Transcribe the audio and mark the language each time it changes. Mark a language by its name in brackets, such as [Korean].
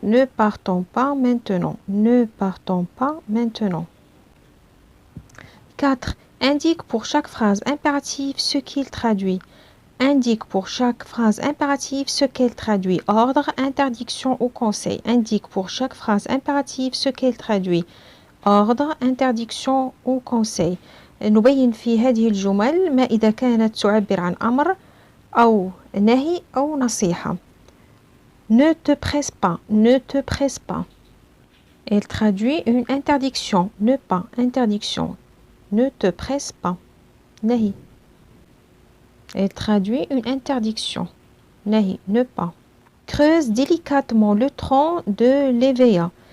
[French] Ne partons pas maintenant. Ne partons pas maintenant. 4. Indique pour chaque phrase impérative ce qu'il traduit. Indique pour chaque phrase impérative ce qu'elle traduit. Ordre, interdiction ou conseil. Indique pour chaque phrase impérative ce qu'elle traduit. Ordre, interdiction ou conseil. [Arabic] نبين في هذه الجمل ما إذا كانت تعبر عن أمر أو نهي أو نصيحة. [French] Ne te presse pas. Ne te presse pas. Elle traduit une interdiction. Ne pas. Interdiction. Ne te presse pas. نهي. Elle traduit une interdiction. Nahi, ne pas. Creuse délicatement le tronc de l'EVA.